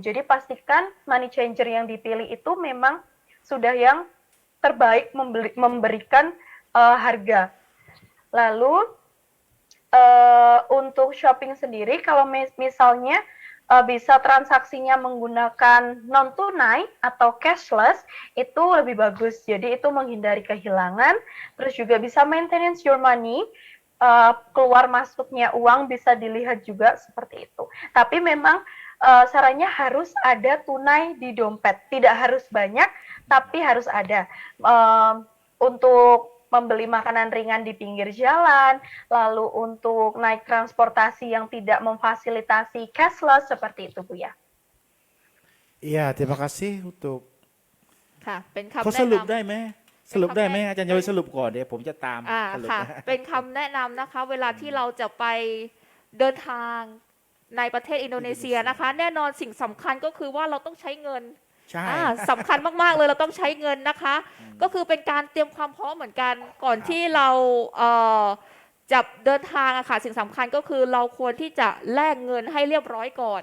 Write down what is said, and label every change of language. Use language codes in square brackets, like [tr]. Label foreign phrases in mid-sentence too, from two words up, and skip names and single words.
[id] Jadi pastikan money changer yang dipilih itu memang sudah yang terbaik memberikan harga. Lalu untuk shopping sendiri, kalau misalnya bisa transaksinya menggunakan [en] non tunai [id] atau cashless, itu lebih bagus. Jadi itu menghindari kehilangan, terus juga bisa [en] maintenance your money. [id] Keluar masuknya uang bisa dilihat juga seperti itu. Tapi memang sarannya harus ada tunai di dompet. Tidak harus banyak, tapi harus ada. Untuk membeli makanan ringan di pinggir jalan, lalu untuk naik transportasi yang tidak memfasilitasi cashless, seperti itu Bu ya. Iya, terima kasih untuk [th] ค่ะ เป็น เขา คำ ส แนะ รุป นำ ได้ไหมสรุปได้ไหมอาจารย์จะไปสรุปก่อนเดี๋ยวผมจะตาม อ่า สรุป ค่ะ นะ เป็นคำแนะนำนะคะ เวลาที่เราจะไปเดินทางในประเทศอินโดนีเซียนะคะ แน่นอนสิ่งสำคัญก็คือว่าเราต้องใช้เงิน ใช่ สำคัญมากๆเลยเราต้องใช้เงินนะคะ ก็คือเป็นการเตรียมความพร้อมเหมือนกัน ก่อนที่เราจะเดินทางอะค่ะสิ่งสำคัญก็คือเราควรที่จะแลกเงินให้เรียบร้อยก่อน